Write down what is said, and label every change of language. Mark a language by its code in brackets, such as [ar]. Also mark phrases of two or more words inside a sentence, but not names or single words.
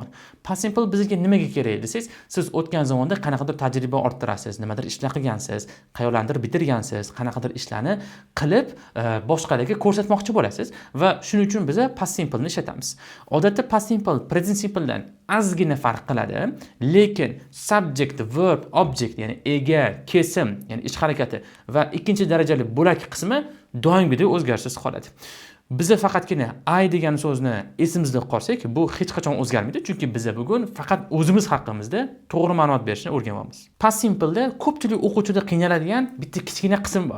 [en] Past simple [uz] bizga nimaga kerak desangiz, siz o'tgan zamonda qanaqadir tajriba orttirasiz, nimadir ishlar qilgansiz, qayerlardir bitirgansiz, qanaqadir ishlarni qilib boshqalarga ko'rsatmoqchi bo'lasiz va shuning uchun biz [en] past simple [uz] ni ishlatamiz. Odatda [en] past simple present simple [uz] dan ozgina farq qiladi, lekin [en] subject, verb, object, [uz] ya'ni ega, kesim, ya'ni ish harakati va ikkinchi darajali bo'lak qismi doimgidek o'zgarishsiz qoladi. Biza faqatgina I degan so'zni esimizda qolsak, bu hech qachon o'zgarmaydi, chunki biza bugun faqat o'zimiz haqimizda to'g'ri ma'lumot berishni o'rganyapmiz. [en] Past simple'da [uz] ko'pchilik o'quvchida qiynaladigan bitta kichkina qism bor.